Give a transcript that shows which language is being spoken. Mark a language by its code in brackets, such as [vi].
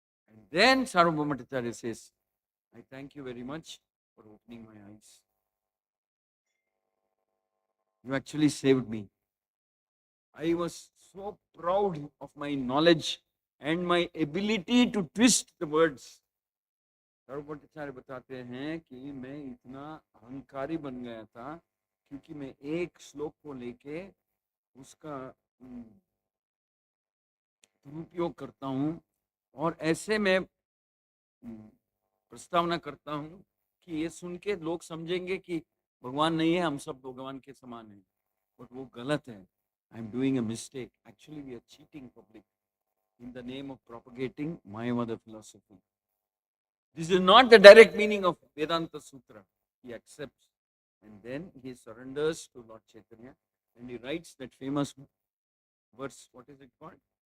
[en] And then Sarvabhaumacharya says, I thank you very much for opening my eyes. You actually saved me. I was so proud of my knowledge and my ability to twist the words. [hi] सर्वभट्टाचार्य बताते हैं कि मैं इतना अहंकारी बन गया था क्योंकि मैं एक श्लोक को लेके उसका दुरुपयोग करता हूँ और ऐसे मैं प्रस्तावना करता हूँ कि ये सुन के लोग समझेंगे कि भगवान नहीं है, हम सब भगवान के समान हैं. [en] but [hi] वो गलत है. [en] I am doing a mistake. Actually, we are cheating public in the name of propagating Mayavada philosophy. This is not the direct meaning of Vedanta Sutra. He accepts and then he surrenders to Lord Chaitanya and he writes that famous verse. What is it called?